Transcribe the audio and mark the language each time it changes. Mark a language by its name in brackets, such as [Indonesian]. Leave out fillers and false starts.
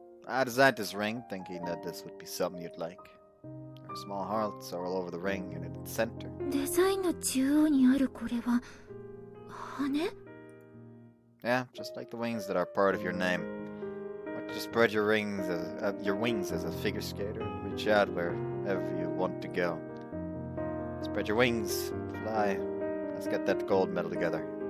[English] I designed this ring thinking that this would be something you'd like. Our small hearts are all over the ring and in its center. [Japanese] デザインの中央にあるこれは羽？ [English] Yeah, just like the wings that are part of your name. Why don't you spread your wings as a figure skater and reach out wherever you want to go. Spread your wings, fly. Let's get that gold medal together.